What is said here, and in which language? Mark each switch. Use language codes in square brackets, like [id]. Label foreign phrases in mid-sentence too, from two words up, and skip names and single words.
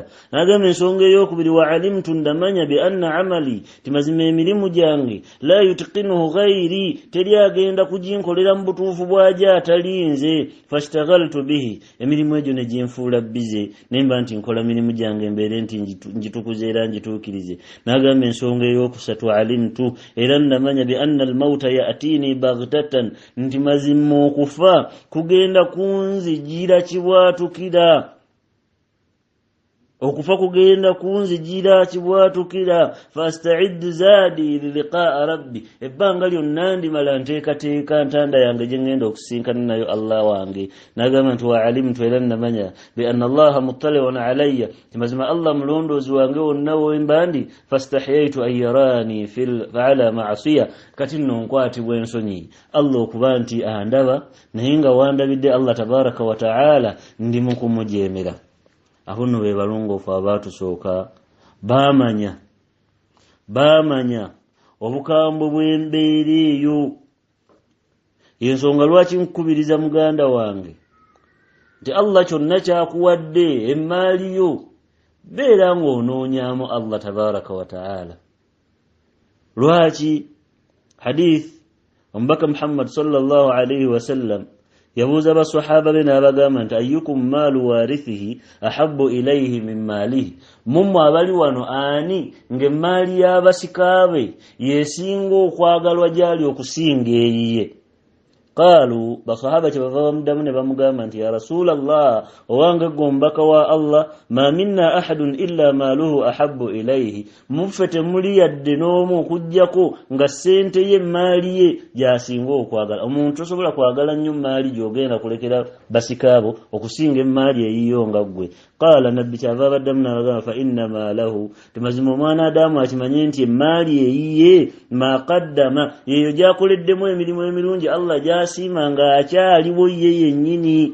[lg] N'agamba ensonga ey'okubiri, [ar] وعلمت, [lg] ndamanya, [ar] بأن عملي, [lg] timazima emirimu gyange, [ar] لا يتقنه غيري, [lg] teryagenda kuginkolera mu butuufu bwajja atali nze, [ar] فاشتغلت به, [lg] emirimu egyo ne ginfuula bize, nemba nti nkola mirimu gyange mbeere nti njitukuze era njituukirize. N'agamba ensonga ey'okusatu, alimtu, era ndamanya, [ar] بأن الموت يأتيني بغتة, [lg] nti mazima okufa kugenda kunzijira kibwatukira. okufa kugenda kunzijira kibwatukira [ar] فاستعد زادي لقاء ربي [lg] ebbanga lyonna ndimala nteekateeka ntanda yange gye ngenda okusinkana nayo Allah wange nagamba nti [ar] وعلمت [lg] era namanya [ar] بأن الله مطلع علي [lg] timazima Allah mulondoozi wange wonna wembandi [ar] فاستحييت أن يراني فعل معاصي [lg] kati nno nkwatibwa ensonyi Allah okuba nti andaba naye nga wandabidde Allah [ar] تبارك وتعالى [lg] ndi mu kumujeemera. Aho nno be balongoofu abaatusooka baamanya obukambwe bw'embeera eyo. Ensonga lwaki nkubiriza muganda wange nti Allah kyonna kyakuwadde emmaali yo beera ng'onoonyaamu Allah [ar] تبارك وتعالى. [lg] Lwaki hadith omubaka Muhammad [ar] صلى الله عليه وسلم [lg] yabuuza basahaba be n'abagamba nti [ar] أيكم مال وارثه أحب إليه من ماله, [lg] mumwe abali wano ani ng'emmaali y'abasikaabe yeesinga okwagalwa gyali okusinga eyiye? Qaalu basahaba kyebava bamuddamu ne bamugamba nti [ar] يا رسول الله [lg] owange gwe omubaka wa Allah [ar] ما منا أحد إلا ماله أحب إليه, [lg] muffe temuli yadde n'omu okuggyako nga ssente ye emmaali ye gy'asinga okwagala. Omuntu tosobola kwagala nnyo emmaali gy'ogenda kulekera basikaabo okusinga emmaali eyiyo nga ggwe. Qaala nabbi kyava abaddamu n'abagamba [ar] فإن ماله, [lg] temazima omwana Adamu akimanye nti emmaali eyiye [ar] ما قدم [lg] yeeyo gy'akoleddemu emirimu emirungi Allah gy'asiima nga akyaliwo ye yennyini.